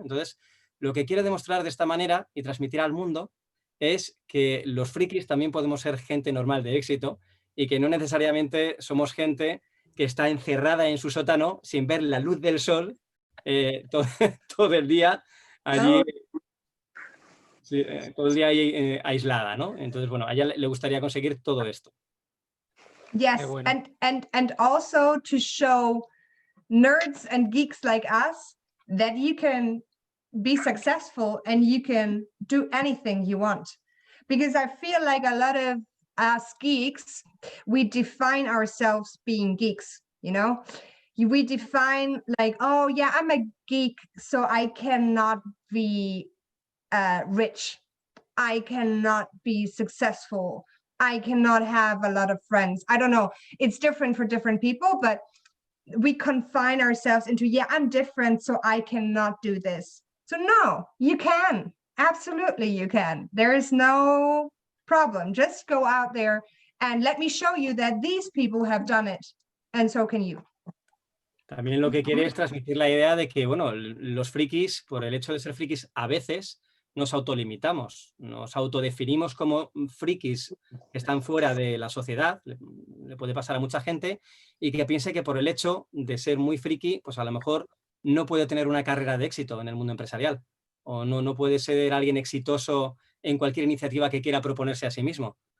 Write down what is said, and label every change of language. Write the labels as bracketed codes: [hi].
[es] Entonces, lo que quiere demostrar de esta manera y transmitir al mundo es que los frikis también podemos ser gente normal de éxito y que no necesariamente somos gente que está encerrada en su sótano sin ver la luz del sol todo el día allí. Sí, todo el día ahí aislada, ¿no? Entonces, bueno, a ella le gustaría conseguir todo esto. [en] Yes, [es] bueno. [en] and also to show nerds and geeks like us that you can be successful and you can do anything you want. Because I feel like a lot of us geeks, we define ourselves being geeks, you know? We define like, oh yeah, I'm a geek, so I cannot be rich. I cannot be successful. I cannot have a lot of friends. I don't know. It's different for different people, but we confine ourselves into, yeah, I'm different, so I cannot do this. So no, you can. Absolutely, you can. There is no problem. Just go out there and let me show you that these people have done it, and so can you. [es] También lo que quiere es transmitir la idea de que, bueno, los frikis, por el hecho de ser frikis, a veces nos autolimitamos, nos autodefinimos como frikis que están fuera de la sociedad, le puede pasar a mucha gente, y que piense que por el hecho de ser muy friki, pues a lo mejor no puede tener una carrera de éxito en el mundo empresarial, o no puede ser alguien exitoso en cualquier iniciativa que quiera proponerse a sí mismo.